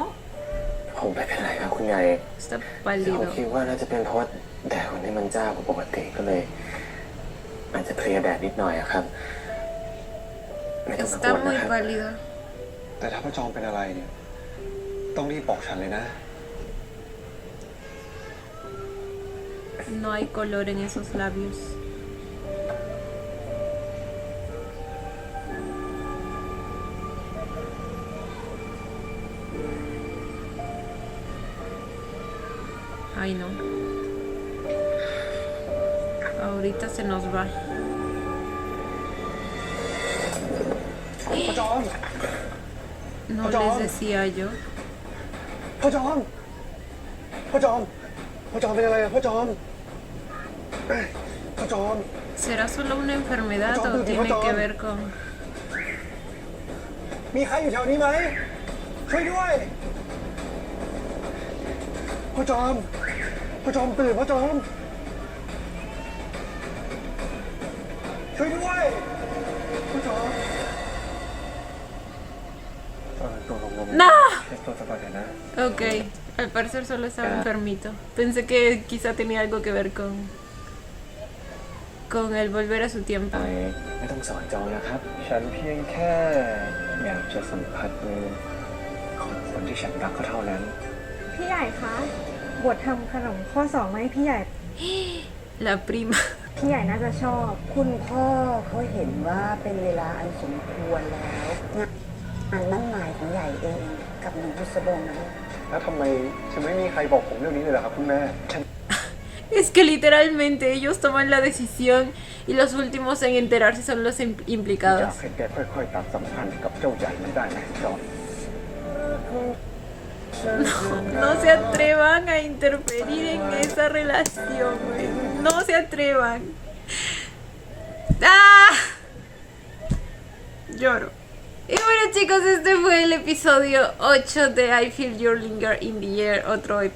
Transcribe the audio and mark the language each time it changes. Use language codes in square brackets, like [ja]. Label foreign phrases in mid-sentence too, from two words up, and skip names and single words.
[th] ผมไม่เป็นไรครับคุณยาย [es] Está [th] ผม [es] pálido. [th] คิดว่าน่าจะเป็นเพราะว่าแดดวันนี้มันจ้ากว่าปกติก็เลย อาจจะเพลียแดดนิดหน่อยอะครับ ไม่ต้องกัง [es] Está [th] วลนะ [es] muy [th] ครับ [es] pálido. [th] แต่ถ้าพ่อจอมเป็นอะไรเนี่ย ต้องรีบบอกฉันเลยนะ [es] No hay color en esos labios. Ay, no. Ahorita se nos va. [th] พ่อจอม [es] No Pachón. les decía yo. [th] พ่อจอม พ่อจอม พ่อจอมเป็นอะไรอะพ่อจอม พ่อจอม [es] ¿Será solo una enfermedad Pachón, o tiene Pachón. que ver con...? [th] มีใครอยู่แถวนี้ไหม ช่วยด้วย พ่อจอม พ่อจอมตื่นพ่อจอม ช่วยด้วย พ่อจอมตัวลง [es] ¡No! [th] เช็ดตัวสักก่อนเถอะนะ [es] Ok, al parecer solo estaba enfermito. Pensé que quizá tenía algo que ver con el volver a su tiempo. [th] ไม่ต้องสอนจอนะครับ ฉันเพียงแค่อยากจะสัมผัสมือของคนที่ฉันรักก็เท่านั้น พี่ใหญ่คะบททำขนมข้อสองมาให้พี่ใหญ่ [es] La prima. [th] พี่ใหญ่น่าจะชอบ คุณพ่อเขาเห็นว่าเป็นเวลาอันสมควรแล้วงานมั่นหมายของใหญ่เองกับหนุ่มบุษบงนะลูก แล้วทำไมจะไม่มีใครบอกผมเรื่องนี้เลยล่ะครับคุณแม่ [es] Es que literalmente ellos toman la decisión y los últimos en enterarse son los [th] อยาก [es] implicados. [th] ให้แกค่อยๆตัดสัมพันธ์กับเจ้าใหญ่มันได้ไหมจอม [es] No se atrevan a interferir en esa relación, güey. No se atrevan. ¡Ah! Lloro. Y bueno chicos, este fue el episodio 8 de I Feel Your Linger in the Air.